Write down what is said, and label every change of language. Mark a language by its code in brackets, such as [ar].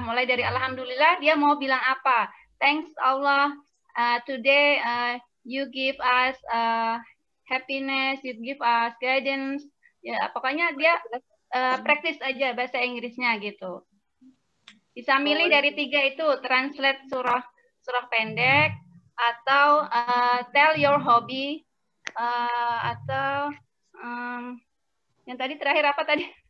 [id] Mulai dari alhamdulillah dia mau bilang apa? [en] Thanks Allah. Today you give us happiness, you give us guidance. [id] Ya, pokoknya dia praktis aja bahasa Inggrisnya gitu. Bisa milih dari 3 itu, translate surah pendek, atau [en] tell your hobby, [id] atau yang tadi terakhir apa tadi?